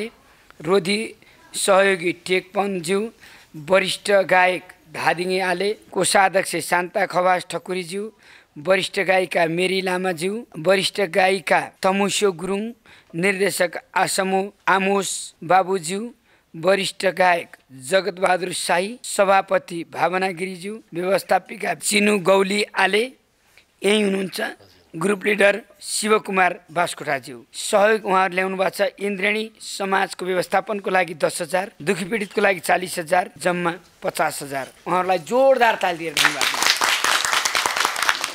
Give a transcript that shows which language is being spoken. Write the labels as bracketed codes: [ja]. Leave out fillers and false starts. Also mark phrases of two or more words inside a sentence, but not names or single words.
[ne] रोधी सहयोगी टेकपनज्यू, वरिष्ठ गायक धादिङे आले, कोषाध्यक्ष शान्ता खवास ठकुरीज्यू, वरिष्ठ गायिका मेरी लामाज्यू, वरिष्ठ गायिका तमुस्यो गुरुङ, निर्देशक आमोस बाबुज्यू, वरिष्ठ गायक जगतबहादुर शाही, सभापति भावना गिरिज्यू, व्यवस्थापिका चिनु गौली आले यही हुनुहुन्छ, ग्रुप लिडर शिवकुमार बास्कोटाज्यू। सहयोग उहाँहरू ल्याउनु भएको छ। इन्द्रेणी समाजको व्यवस्थापनको लागि 10,000, दुखी पीडितको लागि 40,000, जम्मा 50,000। उहाँहरूलाई जोरदार ताली दिएर धन्यवाद।